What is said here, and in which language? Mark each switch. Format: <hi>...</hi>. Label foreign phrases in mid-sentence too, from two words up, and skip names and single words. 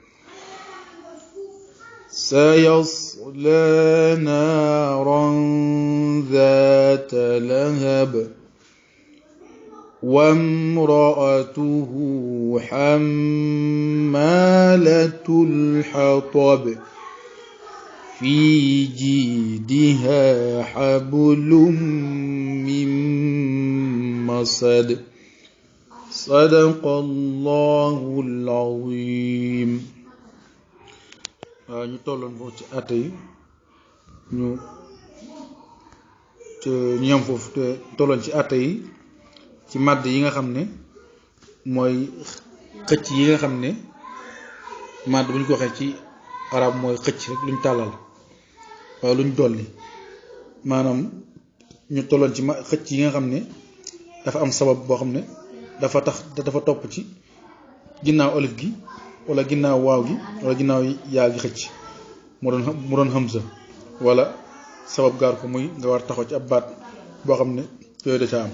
<ar>سيصلى نارا ذات لهب وامرأته حمالة الحطب في جيدها حبل من مسد. صدق الله العظيم.</ar> <wo>ñu tolloon foofu ci àtte yi ñu yem foofu te tolloon ci àtte yi ci màdd yi nga xam ne mooy xëcc yi nga xam ne màdd bu ñu ko waxee ci arab mooy xëcc rek luñ tàllal waaye luñ dolli, maanaam ñu tolloon ci xëcc yi nga xam ne dafa am sabab boo xam ne dafa topp ci ginnaaw alif gi wala ginnaaw waaw gi wala ginnaaw yaa gi xëcc mu doon hamza wala sabab gaar ko muy nga war taxaw ci ab baat boo xam ne yooyu da ca am.</wo>